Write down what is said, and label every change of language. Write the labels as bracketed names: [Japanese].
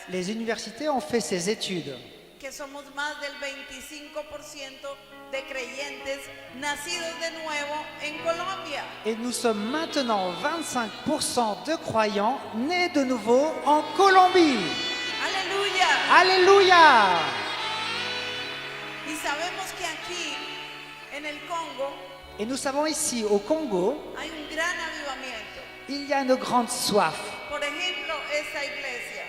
[French] les universités ont fait ces études. [Spanish] que somos más del 25% de creyentes nacidos de nuevo en Colombia. [French] Et nous sommes maintenant 25% de croyants nés de nouveau en Colombie. [Spanish] Aleluya. [French] Alléluia! [Spanish] Y sabemos que aquí, en el Congo, [French] Et nous savons ici, au Congo, [Spanish] hay un gran avivamiento. [French] il y a une grande soif, [Spanish] Por ejemplo, esta iglesia,